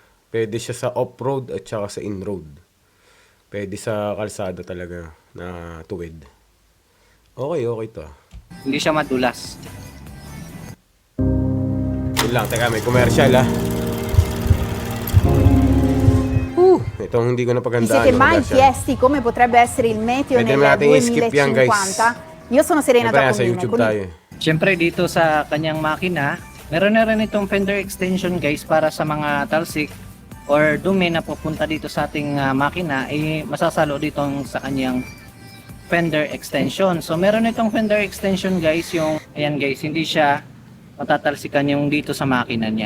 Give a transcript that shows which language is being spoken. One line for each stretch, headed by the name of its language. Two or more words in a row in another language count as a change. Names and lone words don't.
Filipino: Pwede siya sa off-road at saka sa in-road. Pwede sa kalsada talaga na tuwid. Okay to. Hindi siya madulas. Yun lang, teka, may commercial Itong hindi ko napagandaan.
Italian: Vi siete mai chiesti come potrebbe essere il meteo
Filipino: Pwede
Italian: nel
Filipino: natin i-skip yan, guys.
Italian: 2050? Io sono Serena
Filipino: Siyempre, sa
Italian: Giacomini.
Filipino: YouTube tayo. Siyempre dito sa kanyang makina Meron na rin itong
English: fender extension
Filipino: guys para sa mga talsik or dumi na pupunta dito sa ating makina, masasalo dito sa kanyang
English: fender extension.
Filipino: So meron itong
English: fender extension
Filipino: guys, yung ayan guys, hindi siya matatalsikan yung dito sa makina niya.